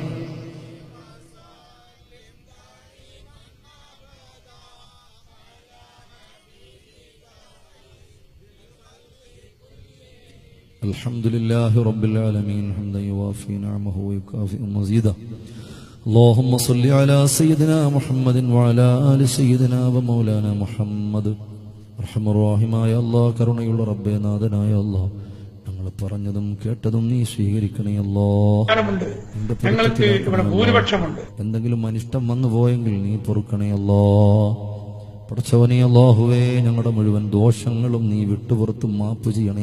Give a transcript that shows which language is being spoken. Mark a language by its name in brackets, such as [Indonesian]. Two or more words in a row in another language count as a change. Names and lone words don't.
[Arabic] الحمد لله رب العالمين حمدا يوافي نعمه ويكافئ مزيدا اللهم صل على سيدنا محمد وعلى آل سيدنا ومولانا محمد [Malayalam] അർഹമ റഹീമായ അല്ലാഹ് കരുണയുള്ള റബ്ബേ നാഥനായ അല്ലാഹ് ഞങ്ങൾ പറഞ്ഞതും കേട്ടതും നീ സ്വീകരിക്കണേ അല്ലാഹ് ഞങ്ങൾക്ക് ഇവിടെ ഭൂരിപക്ഷമുണ്ട് എന്തെങ്കിലും അനിഷ്ടം വന്നു പോയെങ്കിൽ നീ പൊറുക്കണേ അല്ലാഹ് പടച്ചവനേ അല്ലാഹുവേ ഞങ്ങളുടെ മുഴുവൻ ദോഷങ്ങളും നീ വിട്ടുപുറത്ത് മാപ്പ് ചെയ്യണേ